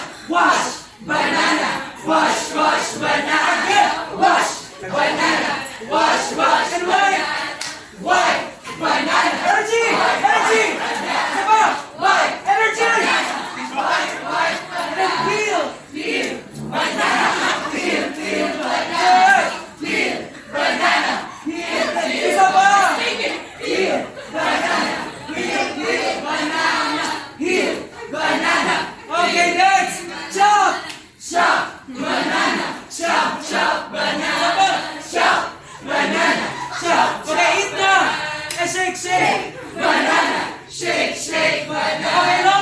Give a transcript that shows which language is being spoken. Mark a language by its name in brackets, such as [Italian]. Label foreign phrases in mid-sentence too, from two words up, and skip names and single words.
[English] Wash banana, wash banana, wash banana. Wash, and white, banana, energy, come on, white, energy, white, and then peel, banana, peel, banana, [Filipino] isa pa, [English] peel, banana, banana, okay, next, chop, banana, chop, banana, chop. Banana, chop, okay, eat na! Shake, banana, shake, banana. Okay,